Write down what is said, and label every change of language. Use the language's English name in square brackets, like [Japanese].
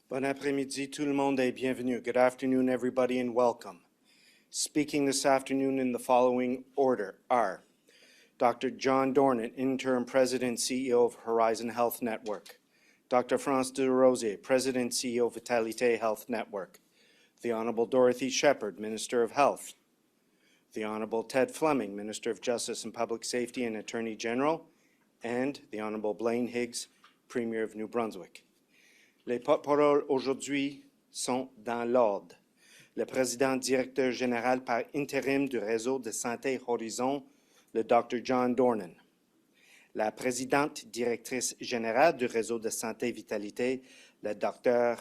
[French] Bon après-midi, tout le monde et bienvenue. [English] Good afternoon, everybody, and welcome. Speaking this afternoon in the following order are Dr. John Dornan, Interim President and CEO of Horizon Health Network, Dr. France Desrosiers, President and CEO of Vitalité Health Network, the Honorable Dorothy Shephard, Minister of Health, the Honorable Ted Flemming, Minister of Justice and Public Safety and Attorney General, and the Honorable Blaine Higgs, Premier of New Brunswick. [French] Les porte-paroles aujourd'hui sont dans l'ordre. Le président directeur général par intérim du réseau de santé Horizon, le Dr. John Dornan. La présidente directrice générale du réseau de santé Vitalité, le Dr.